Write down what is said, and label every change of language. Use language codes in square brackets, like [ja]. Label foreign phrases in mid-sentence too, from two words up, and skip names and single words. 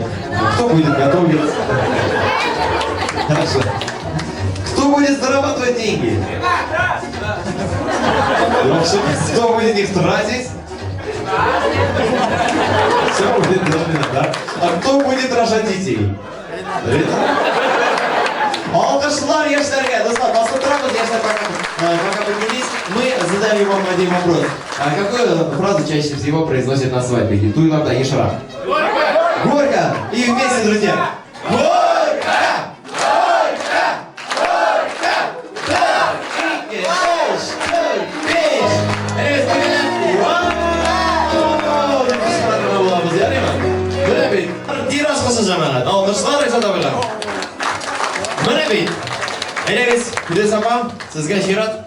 [ru] Кто будет готовить? Хорошо. Кто будет зарабатывать деньги? Кто будет их тратить? Все будет Ренат, да? А кто будет рожать детей? [tt] Алкышлар яшьләргә, достар, басып торабыз, яшьләр [ru] пока поднялись. Мы задаем вам один вопрос. Какую фразу чаще всего произносят на свадьбе? [tt] Туйларда ешрак. [ru] Горько! И вместе, друзья. Горько! Горько! Горько! [tt] Күдес апа, sizga Shirat.